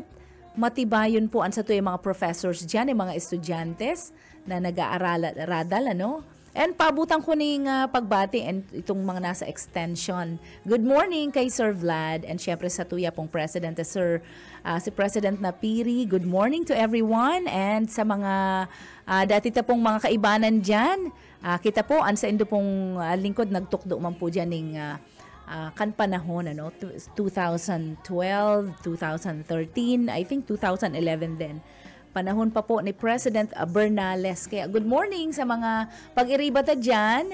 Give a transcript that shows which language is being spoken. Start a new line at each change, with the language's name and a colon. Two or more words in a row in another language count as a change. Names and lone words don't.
Bikol: Matibayon po sa tuyang mga professors dyan, mga estudyantes na nag-aaral-aradal, And pabutan ko ning pagbati and itong mga nasa extension.
English: Good morning
Bikol: kay Sir Vlad and syempre sa tuya pong President, si President Napiri.
English: Good morning to everyone
Bikol: and sa mga dati ta pong mga kaibanan dyan. Kita po, sa indo pong lingkod, nagtukdo man po dyan ng kan panahon, 2012, 2013,
English: I think 2011 din.
Bikol: Panahon pa po ni President Bernales. Kaya
English: good morning
Bikol: sa mga pag-iribata dyan.